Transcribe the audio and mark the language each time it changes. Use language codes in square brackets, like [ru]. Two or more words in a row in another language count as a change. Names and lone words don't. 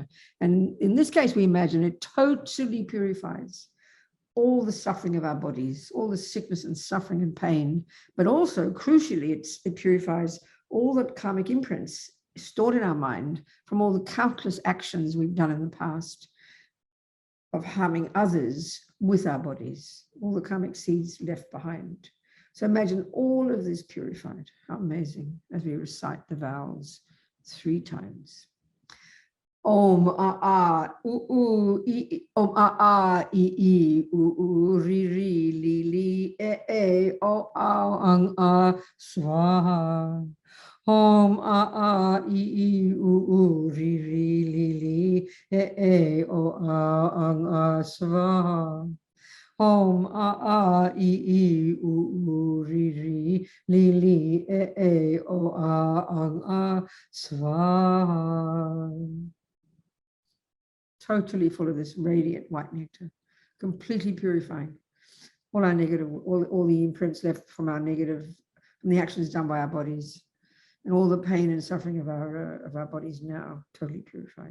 [en] And in this case, we imagine it totally purifies all the suffering of our bodies, all the sickness and suffering and pain, but also, crucially, it purifies all the karmic imprints stored in our mind from all the countless actions we've done in the past of harming others with our bodies, all the karmic seeds left behind. So imagine all of this purified. How amazing, as we recite the vowels 3 times. [sa] Om a a u I om a a I u ri ri li li e o ang a swaha. Om a a I u ri ri li li ang swaha. Om a I u ri ri li li e o ang swaha. [en] Totally full of this radiant white nectar, completely purifying all our negative, all the imprints left from our negative, from the actions done by our bodies, and all the pain and suffering of our bodies now totally purified.